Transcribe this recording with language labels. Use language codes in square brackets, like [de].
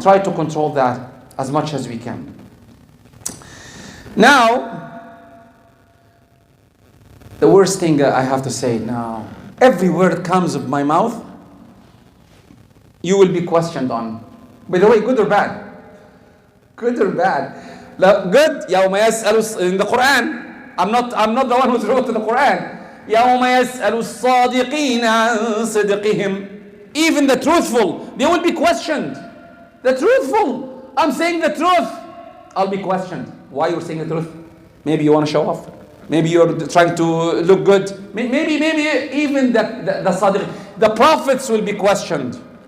[en] Try to control that as much as we can. Now, the worst thing I have to say now, every word comes of my mouth, you will be questioned on. By the way, good or bad? Good or bad? Good. [ar] يوم يسأل [en] in the Quran. I'm not the one who wrote the Quran. [ar] يوم يسأل الصادقين عن صدقهم. [en] Even the truthful, they will be questioned. The truthful, I'm saying the truth, I'll be questioned. Why you're saying the truth? Maybe you want to show off. Maybe you're trying to look good. Maybe even the Sadiq, the prophets will be questioned.